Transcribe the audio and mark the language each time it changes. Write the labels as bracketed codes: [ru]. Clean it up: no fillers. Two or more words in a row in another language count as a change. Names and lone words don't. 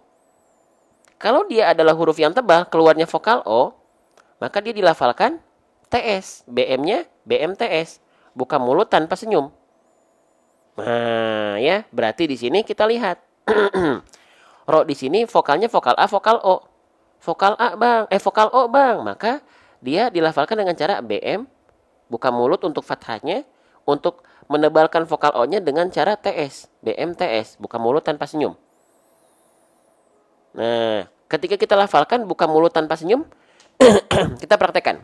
[id] Kalau dia adalah huruf yang tebal, keluarnya vokal O, maka dia dilafalkan TS, BM-nya BMTS, buka mulut tanpa senyum. Nah, ya, berarti di sini kita lihat. Ro di sini vokalnya vokal A, vokal O. Vokal A, Bang. Vokal O, Bang. Maka dia dilafalkan dengan cara BM, buka mulut untuk fathahnya, untuk menebalkan vokal O-nya dengan cara TS, BM TS, buka mulut tanpa senyum. Nah, ketika kita lafalkan buka mulut tanpa senyum, kita praktekkan.